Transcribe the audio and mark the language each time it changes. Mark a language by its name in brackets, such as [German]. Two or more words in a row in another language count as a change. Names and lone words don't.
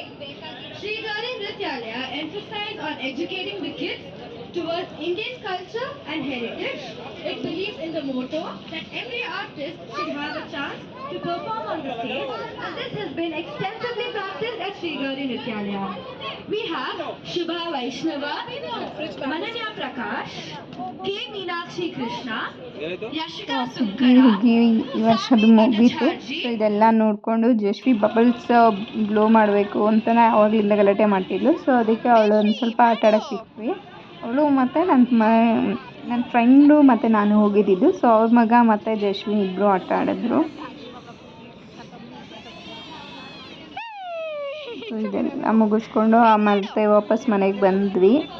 [English] Shri Gauri Nrityalaya emphasized on educating the kids towards Indian culture and heritage. It believes in the motto that every artist should have a chance to perform on the stage, and this has been extensively practiced at Sri Gauri Nityalaya. We have Shubha Vaishnava, Mananya Prakash, K. Meenakshi Krishna, Yashika [Kannada] ಹುಗ್ಗಿ Sukkara, ಹುಗ್ಗಿ ಈ ವರ್ಷದ್ದು ಮುಗೀತು. ಸೊ ಇದೆಲ್ಲ ನೋಡಿಕೊಂಡು ಜಶ್ವಿ [English] bubbles blow [Kannada] ಮಾಡಬೇಕು ಅಂತಲೇ ಆವಾಗಲಿಂದ ಗಲಾಟೆ ಮಾಡ್ತಿದ್ಲು. ಸೊ ಅದಕ್ಕೆ ಅವಳು ಒಂದು ಸ್ವಲ್ಪ ಆಟ ಆಡೋಕ್ಕೆ ಬಿಟ್ವಿ. ಅವಳು ಮತ್ತು ನನ್ನ ಫ್ರೆಂಡು ಮತ್ತು ನಾನು ಹೋಗಿದ್ದಿದ್ದು. ಸೊ ಅವ್ರ ಮಗ ಮತ್ತು ಜಶ್ವಿ ಇಬ್ಬರು ಆಟ ಆಡಿದ್ರು. ಸೊ ಇದೆಲ್ಲ ಮುಗಿಸ್ಕೊಂಡು ಮತ್ತೆ ವಾಪಸ್ ಮನೆಗೆ ಬಂದ್ವಿ.